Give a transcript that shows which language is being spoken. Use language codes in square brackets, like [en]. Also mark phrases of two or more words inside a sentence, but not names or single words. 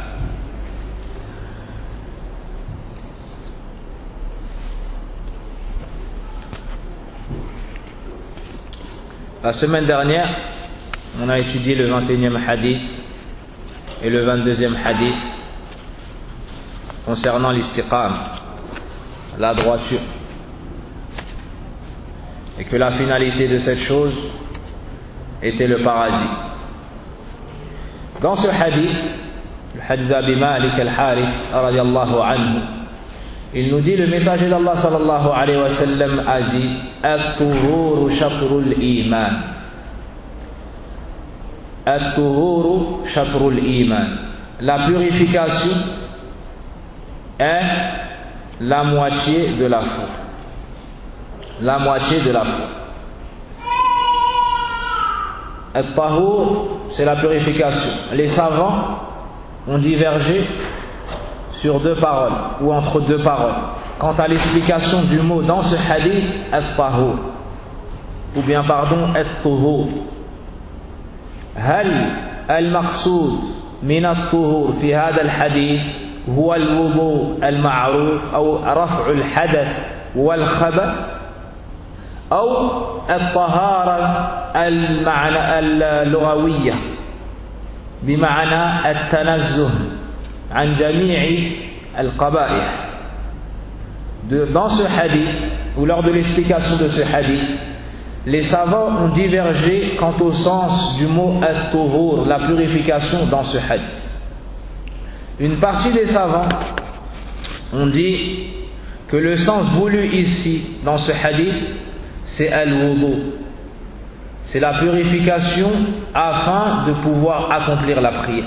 [fr] La semaine dernière, on a étudié le 21e hadith et le 22e hadith concernant l'istiqam, la droiture, et que la finalité de cette chose était le paradis. Dans ce hadith, le hadith d'Abi Malik al-Harith [ar] رضي الله عنه, [fr] il nous dit, le messager d'Allah [ar] صلى الله عليه وسلم [fr] a dit: [ar] الطهور شطر الإيمان. الطهور شطر الإيمان. [fr] La purification est la moitié de la foi. La moitié de la foi. At-tahur, c'est la purification. Les savants ont divergé sur deux paroles, ou entre deux paroles, quant à l'explication du mot dans ce hadith at-tahur, ou bien at-tuhur. [ar] هل المقصود من الطهور في هذا الحديث هو الوضوء المعروف أو رفع الحدث والخبث أو الطهارة المعنى اللغوية بمعنى التنزه عن جميع القبائح. [fr] Dans ce hadith, ou lors de l'explication de ce hadith, les savants ont divergé quant au sens du mot at-tuhur, la purification dans ce hadith. Une partie des savants ont dit que le sens voulu ici dans ce hadith, c'est al-wudu, c'est la purification afin de pouvoir accomplir la prière.